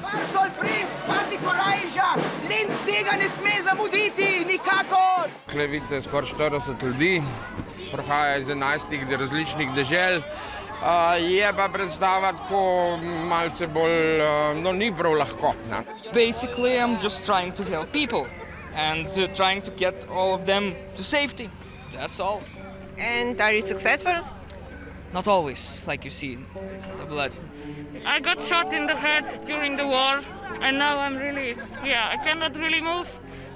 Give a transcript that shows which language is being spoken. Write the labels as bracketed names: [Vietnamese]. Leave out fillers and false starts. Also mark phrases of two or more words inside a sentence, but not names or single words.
[Slovenian] Mati Korajža, Lent tega ne sme zamuditi, nikakor! Tukaj vidite skoraj 40 ljudi, prihaja iz 11 različnih dežel. Je pa predstava tako malce bolj, ni prav lahkotna. [English] Basically, I'm just trying to help people and trying to get all of them to safety. That's all. And are you successful? Not always, like you see, the blood. I got shot in the head during the war and now I cannot really move.